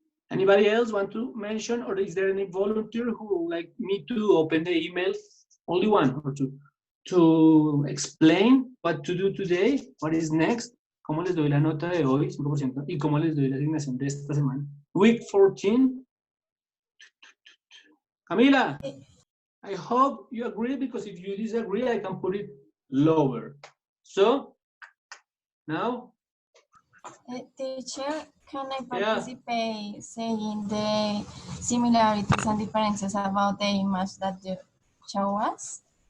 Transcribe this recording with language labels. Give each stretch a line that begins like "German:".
English: Anybody else want to mention, or is there any volunteer who would like me to open the email? Only one or two. To explain what to do today, what is next,
Spanish: cómo les doy la nota de hoy, 5%, y cómo les doy la asignación de esta semana.
English: Week 14. Camila, I hope you agree, because if you disagree, I can put it lower. So, now? Teacher, can I participate saying the similarities and differences about the image that you show us?